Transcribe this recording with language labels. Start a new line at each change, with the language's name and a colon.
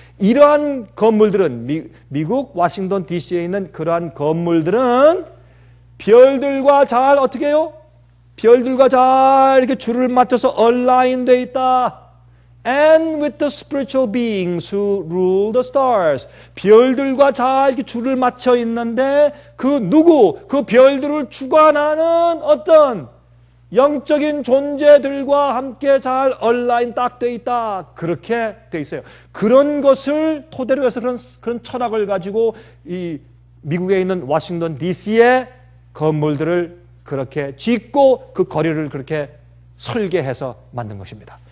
Korean: 이러한 건물들은 미국 워싱턴 DC에 있는 그러한 건물들은 별들과 잘 어떻게 해요? 별들과 잘 이렇게 줄을 맞춰서 얼라인되어 있다.
English: And with the spiritual beings who rule the stars.
Korean: 별들과 잘 이렇게 줄을 맞춰 있는데 그 별들을 주관하는 어떤 영적인 존재들과 함께 잘 얼라인 딱 돼 있다. 그렇게 돼 있어요. 그런 것을 토대로 해서 그런 철학을 가지고 이 미국에 있는 워싱턴 DC의 건물들을 그렇게 짓고 그 거리를 그렇게 설계해서 만든 것입니다.